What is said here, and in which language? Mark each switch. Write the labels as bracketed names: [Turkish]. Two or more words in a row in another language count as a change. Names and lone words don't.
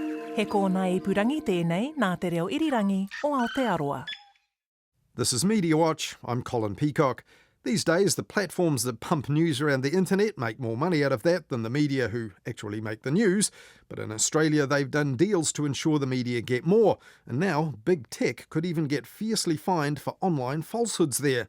[Māori] He kōna ipurangi tēnei nā te reo irirangi o Aotearoa. [English] This is Mediawatch. I'm Colin Peacock. These days, the platforms that pump news around the internet make more money out of that than the media who actually make the news. But in Australia, they've done deals to ensure the media get more. And now, big tech could even get fiercely fined for online falsehoods there.